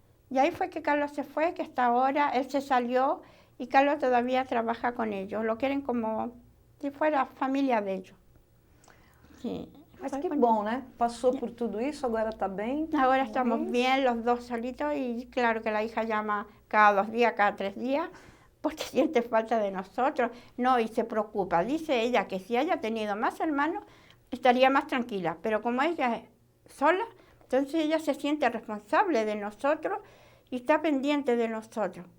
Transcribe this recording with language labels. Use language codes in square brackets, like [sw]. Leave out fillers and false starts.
[es] Y ahí fue que Carlos se fue, que hasta ahora él se salió y Carlos todavía trabaja con ellos. Lo quieren como si fuera familia de ellos. Sí. [pt] Mas que bom, né? Passou por tudo isso, agora está bem. [es] Ahora estamos bien los dos solitos y claro que la hija llama cada 2 días, cada 3 días, porque siente falta de nosotros. No, y se preocupa. Dice ella que si haya tenido más hermanos, estaría más tranquila. Pero como ella es sola, entonces ella se siente responsable de nosotros y está pendiente de nosotros.